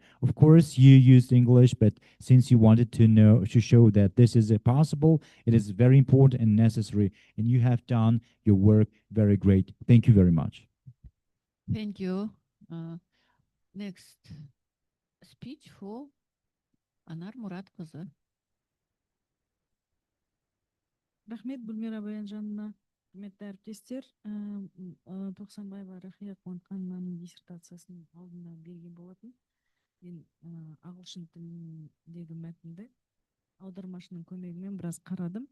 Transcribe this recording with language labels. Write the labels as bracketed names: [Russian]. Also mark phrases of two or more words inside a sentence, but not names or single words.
[English] Of course, you used English, but since you wanted to show that this is possible, it is very important and necessary, and you have done your work very great. Thank you very much. Thank you. Next speech for Anar Muratқызы. [Kazakh] Рахмет Гүлмира Баянжановна. Құрметті әріптестер, Токсанбаева Рахия Қуантханованың диссертациясын алдында берген болатын. Мен ағылшын тіліндегі мәтінді аудармашының көмегімен біраз қарадым.